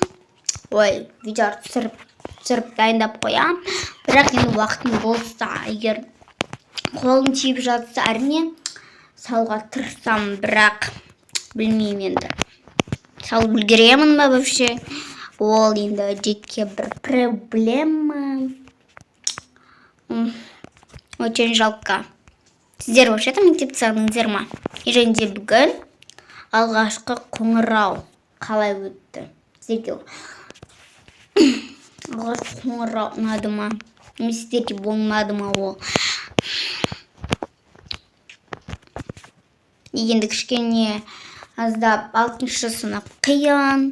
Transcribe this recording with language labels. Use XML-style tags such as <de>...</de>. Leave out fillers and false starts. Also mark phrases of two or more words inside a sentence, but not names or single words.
<kk>Видео түсіріп дайындап қоямын. Бірақ енді уақытым болса, егер қолым тиіп жатса, әрине салуға тырысам, бірақ білмеймін енді. Салып үлгеремін ба вообще? Ол енді жеке бір проблема.</kk> <ru>Очень жалко.</ru> <kk>Сіздер вообще-то мектепті сағындыңыздар ма? И және де бүгін алғашқы қоңырау қалай өтті? Сіздерге алғашқы қоңырау ұнады ма? Сіздерге болмады ма ол? Енді кішкене аздап 6-шы сынып қиын.</kk>